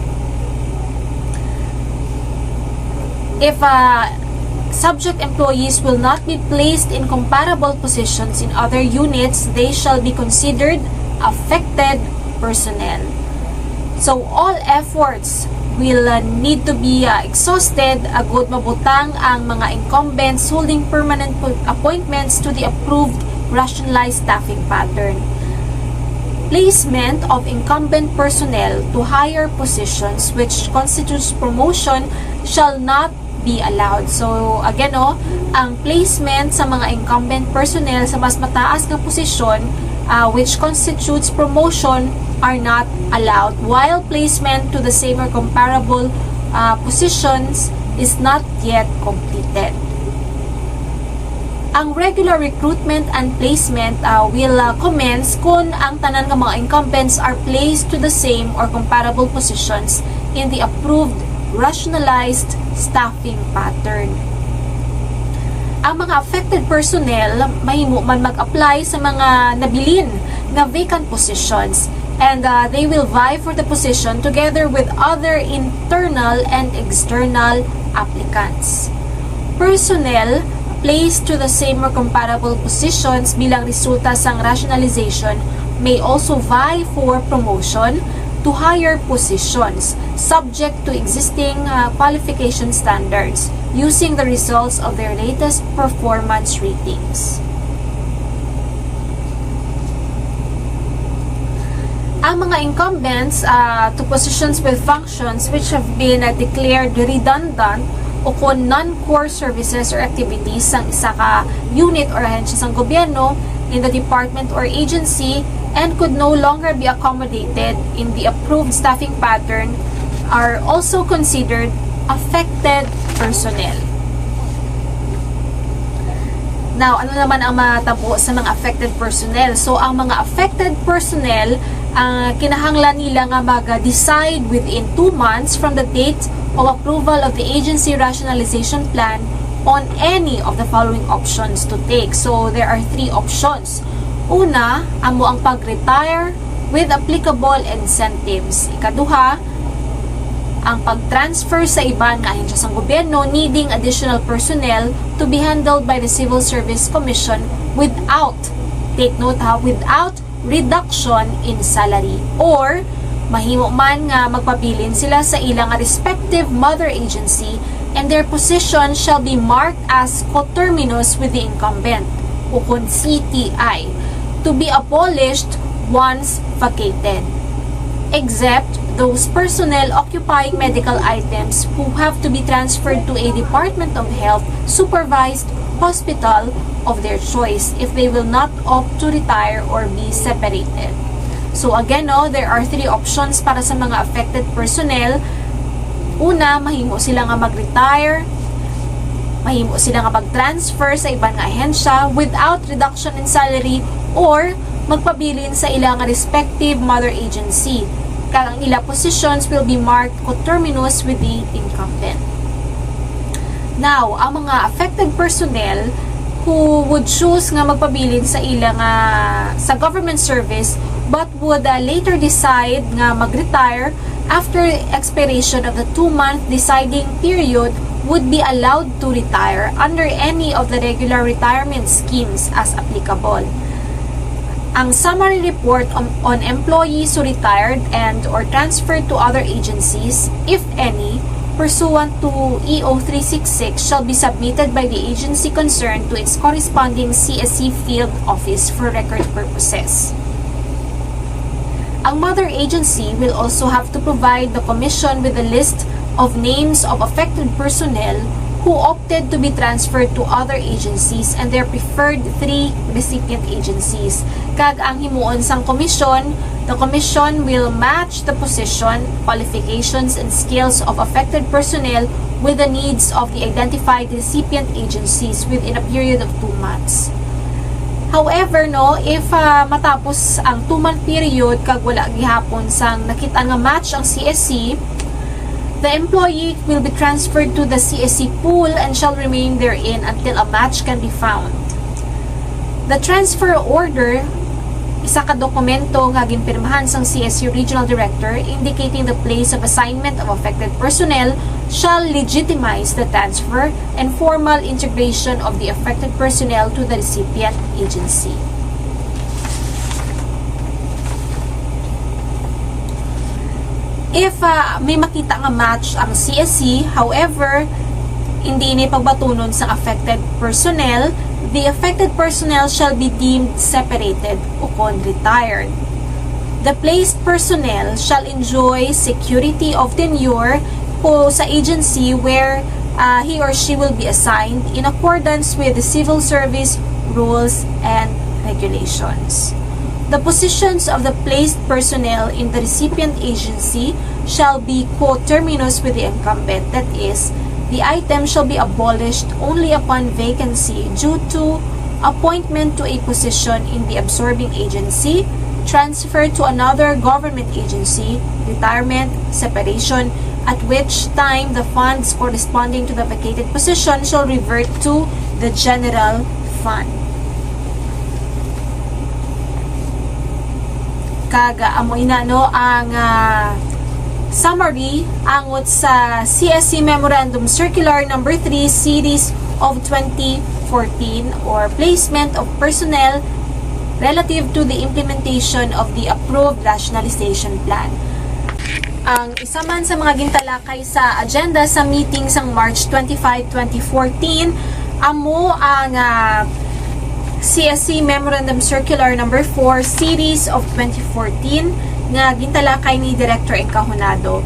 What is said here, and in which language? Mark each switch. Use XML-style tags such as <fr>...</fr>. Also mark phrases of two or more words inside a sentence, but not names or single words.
<en>If subject employees will not be placed in comparable positions in other units, they shall be considered affected personnel. So all efforts will need to be exhausted</en> <hil>agud mabutang ang mga</hil> <en>incumbents holding permanent appointments to the approved rationalized staffing pattern. Placement of incumbent personnel to higher positions which constitutes promotion shall not be allowed. So again</en> <hil>ang placement sa mga incumbent personnel sa</hil> <tl>mas mataas na posisyon</tl> <en>which constitutes promotion are not allowed, while placement to the same or comparable positions is not yet completed. Ang regular recruitment and placement will commence</en> <hil>kung ang tanan ng mga</hil> <en>incumbents are placed to the same or comparable positions in the approved rationalized staffing pattern.</en> <hil>Ang mga</hil> <en>affected personnel</en> <hil>mahimo man mag-apply sa mga nabilin na</hil> <en>vacant positions and they will vie for the position together with other internal and external applicants. Personnel placed to the same or comparable positions</en> <hil>bilang resulta sang</hil> <en>rationalization may also vie for promotion to higher positions subject to existing qualification standards using the results of their latest performance ratings.</en> <hil>Ang mga</hil> <en>incumbents to positions with functions which have been declared redundant</en> <hil>o kung</hil> <en>non-core services or activities</en> <hil>sang isa ka unit or ahensya sang gobyerno</hil> <en>in the department or agency and could no longer be accommodated in the approved staffing pattern are also considered affected personnel. Now,</en> <hil>ano naman ang matabo sa mga affected personnel?</hil> <en>So,</en> <hil>ang mga</hil> <en>affected personnel,</en> <hil>kinahanglan nila nga mag-decide</hil> <en>within 2 months from the date of approval of the agency rationalization plan on any of the following options to take. So, there are 3 options.</en> <hil>Una, amo ang pag-retire</hil> <en>with applicable incentives.</en> <hil>Ikaduha, ang pag-transfer sa iban nga ahensya sang gobyerno</hil> <en>needing additional personnel to be handled by the Civil Service Commission without, take note without reduction in salary. Or,</en> <hil>mahimo man nga magpabilin sila sa ilang</hil> <en>respective mother agency and their position shall be marked as coterminous with the incumbent</en> <hil>o kung</hil> <en>CTI to be abolished once vacated, except those personnel occupying medical items who have to be transferred to a Department of Health supervised hospital of their choice if they will not opt to retire or be separated. So again, there are 3 options</en> <hil>para sa mga</hil> <en>affected personnel.</en> <hil>Una, mahimo sila nga mag-retire, mahimo sila nga mag-transfer sa ibang ahensya</hil> <en>without reduction in salary</en> <hil>or magpabilin sa ilang</hil> <en>respective mother agency.</en> <hil>Kaya ang ilang</hil> <en>positions will be marked coterminous with the incumbent. Now,</en> <hil>ang mga</hil> <en>affected personnel who would choose</en> <hil>nga magpabilin sa ilang sa</hil> <en>government service but would later decide</en> <hil>nga mag-retire</hil> <en>after expiration of the 2-month deciding period would be allowed to retire under any of the regular retirement schemes as applicable. Ang summary report on employees who retired and or transferred to other agencies, if any, pursuant to EO 366 shall be submitted by the agency concerned to its corresponding CSC field office for record purposes. Ang mother agency will also have to provide the Commission with a list of names of affected personnel who opted to be transferred to other agencies and their preferred 3 recipient agencies.</en> <hil>Kag ang himuon sang komisyon,</hil> <en>the commission will match the position, qualifications, and skills of affected personnel with the needs of the identified recipient agencies within a period of 2 months. However, if</en> <hil>matapos ang 2-month period kag wala gihapon sang nakita nga match ang CSC,</hil> <en>the employee will be transferred to the CSC pool and shall remain therein until a match can be found. The transfer order,</en> <hil>isa ka dokumento nga ginpirmahan sang CSC</hil> <en>Regional Director indicating the place of assignment of affected personnel, shall legitimize the transfer and formal integration of the affected personnel to the recipient agency.</en> <hil>If may makita nga match ang CSC, however, hindi ni pagbatunon sa</hil> <en>affected personnel, the affected personnel shall be deemed separated upon retired. The placed personnel shall enjoy security of tenure po sa agency where he or she will be assigned in accordance with the civil service rules and regulations. The positions of the placed personnel in the recipient agency shall be coterminous with the incumbent. That is, the item shall be abolished only upon vacancy due to appointment to a position in the absorbing agency, transfer to another government agency, retirement, separation, at which time the funds corresponding to the vacated position shall revert to the general fund.</en> <hil>Kaga amoy na ang summary angot sa</hil> <en>CSC Memorandum Circular Number 3 Series of 2014 or placement of personnel relative to the implementation of the approved rationalization plan.</en> <hil>Ang isa man sa mga gintalakay sa agenda sa meeting sang March 25, 2014 amo ang</hil> <en>CSC Memorandum Circular Number 4 Series of 2014</en> <hil>nga gintalakay ni Director Encajonado.</hil>